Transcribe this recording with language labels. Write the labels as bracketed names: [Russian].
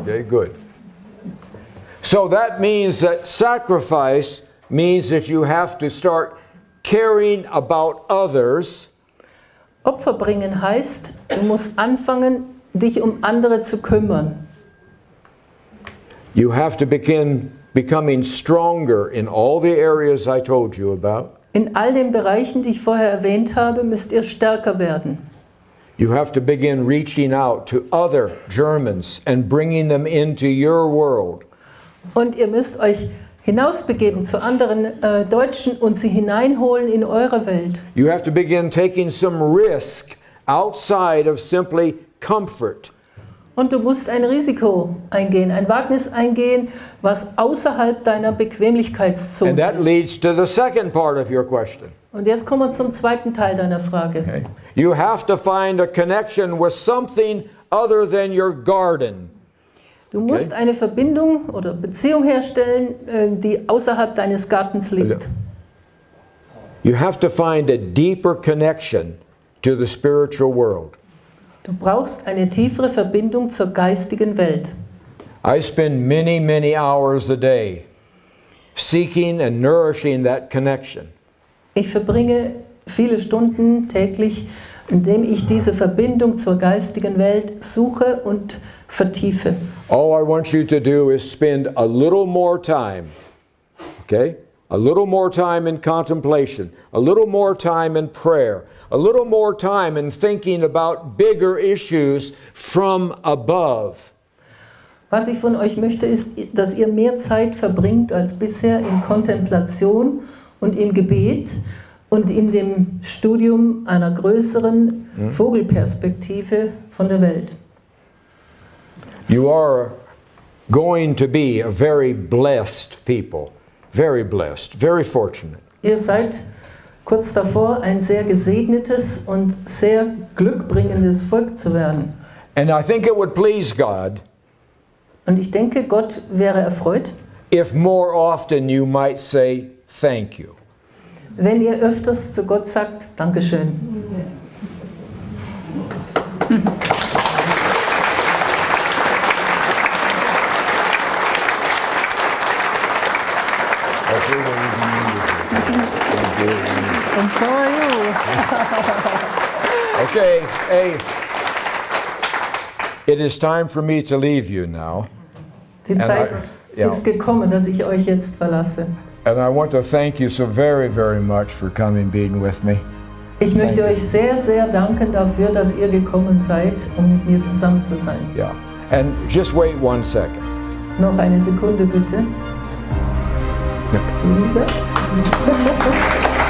[English] Okay, good. So that means that sacrifice means that you have to start caring about others. [German] Opfer bringen heißt, du musst anfangen, dich um andere zu kümmern. [English] You have to begin becoming stronger in all the areas I told you about. [German] In all den Bereichen, die ich vorher erwähnt habe, müsst ihr stärker werden. [English] You have to begin reaching out to other Germans and bringing them into your world. [German] Und ihr müsst euch hinausbegeben zu anderen Deutschen und sie hineinholen in eure Welt. [English] You have to begin taking some risk outside of simply comfort. [German] Und du musst ein Risiko eingehen, ein Wagnis eingehen, was außerhalb deiner Bequemlichkeitszone [English] And that [German] ist. [English] leads to the second part of your question. [German] Und jetzt kommen wir zum zweiten Teil deiner Frage. [English] Okay. You have to find a connection with something other than your garden. [German] Du musst eine Verbindung oder Beziehung herstellen, die außerhalb deines Gartens liegt. [English] You have to find a deeper connection to the spiritual world. [German] Du brauchst eine tiefere Verbindung zur geistigen Welt. [English] I spend many, many hours a day seeking and nourishing that connection. [German] Ich verbringe viele Stunden täglich, indem ich diese Verbindung zur geistigen Welt suche und vertiefe. [English] All I want you to do is spend a little more time, okay? A little more time in contemplation, a little more time in prayer, a little more time in thinking about bigger issues from above. [German] Was ich von euch möchte, ist, dass ihr mehr Zeit verbringt als bisher in Kontemplation und im Gebet und in dem Studium einer größeren Vogelperspektive von der Welt. [English] You are going to be a very blessed people, very blessed, very fortunate. [German] Ihr seid kurz davor, ein sehr gesegnetes und sehr glückbringendes Volk zu werden. [English] And I think it would please God [German] Und ich denke, Gott wäre erfreut, [English] if more often you might say thank you. [German] wenn ihr öfters zu Gott sagt, Dankeschön. [English] And so are you. Okay, hey, it is time for me to leave you now. [German] Die Zeit ist gekommen, dass ich euch jetzt verlasse. [English] And I want to thank you so very, very much for coming, being with me. [German] Ich möchte euch sehr, sehr danken dafür, dass ihr gekommen seid, um mit mir zusammen zu sein. [English] Yeah, and just wait 1 second. [German] Noch eine Sekunde bitte. Lisa?